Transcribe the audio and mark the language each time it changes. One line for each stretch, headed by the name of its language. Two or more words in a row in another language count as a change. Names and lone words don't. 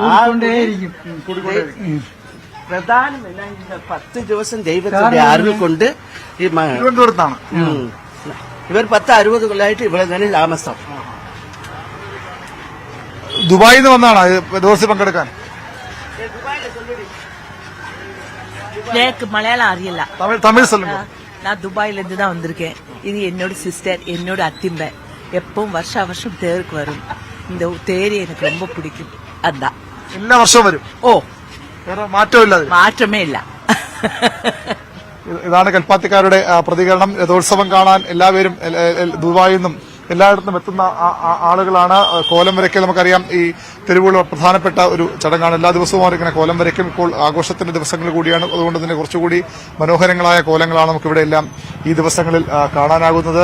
Malayalam: കൂടിക്കൊണ്ടേയിരിക്കും. പ്രധാനം എല്ലാം 10 ദിവസം ദൈവത്തിന്റെ അറിവ് കൊണ്ട് ഈ തിരുവനന്തപുരത്താണ്. ഇവർ 10-60 കൊല്ലമായിട്ട് ഇവിടെ തന്നെ താമസം. ദുബായിൽ നിന്ന് വന്നാണ് ദിവസം പങ്കെടുക്കാൻ.
Tamil: எனக்கு மலையாளம் அறியல. തമിഴ് சொல்லுங்க. நான் துபாயில இருந்து தான் வந்திருக்கேன். இது என்னோட சிஸ்டர், என்னோட அத்திம்பை. எப்பவும் வருஷம் தேருக்கு வரும். இந்த தேர் எனக்கு ரொம்ப பிடிக்கும். அதான்
Malayalam: എല്ലാ വർഷവും വരും. ஓ വേറെ മാറ്റമില്ല അതിൽ.
Tamil: மாற்றமே இல்ல.
Malayalam: ഇതാണ് കൽപ്പാത്തിക്കാരുടെ പ്രതികരണം. രഥോത്സവം കാണാൻ എല്ലാവരും ദുബായിൽ നിന്നും എല്ലായിടത്തും എത്തുന്ന ആളുകളാണ്. കോലം വരയ്ക്കൽ നമുക്കറിയാം ഈ തെരുവുകളിൽ പ്രധാനപ്പെട്ട ഒരു ചടങ്ങാണ്. എല്ലാ ദിവസവും ഇങ്ങനെ കോലം വരയ്ക്കും. ഇപ്പോൾ ആഘോഷത്തിന്റെ ദിവസങ്ങൾ കൂടിയാണ്. അതുകൊണ്ട് തന്നെ കുറച്ചുകൂടി മനോഹരങ്ങളായ കോലങ്ങളാണ് നമുക്കിവിടെ എല്ലാം ഈ ദിവസങ്ങളിൽ കാണാനാകുന്നത്.